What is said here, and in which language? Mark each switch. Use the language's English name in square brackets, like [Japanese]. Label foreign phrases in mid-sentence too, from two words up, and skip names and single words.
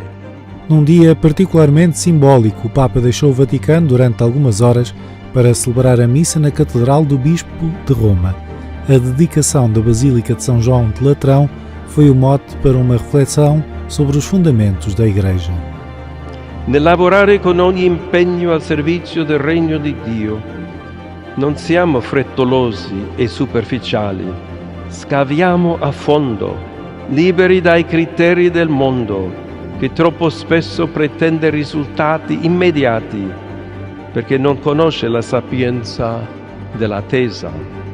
[Portuguese] Num dia particularmente simbólico, o Papa deixou o Vaticano durante algumas horas para celebrar a missa na Catedral do Bispo de Roma. A dedicação da Basílica de São João de Latrão foi o mote para uma reflexão sobre os fundamentos da Igreja. [Italian] Nel lavorare con ogni impegno al servizio del Regno di Dio, non siamo frettolosi e superficiali, scaviamo a fondo, liberi dai criteri del mondo, che troppo spesso pretende risultati immediati, perché non conosce la sapienza dell'attesa.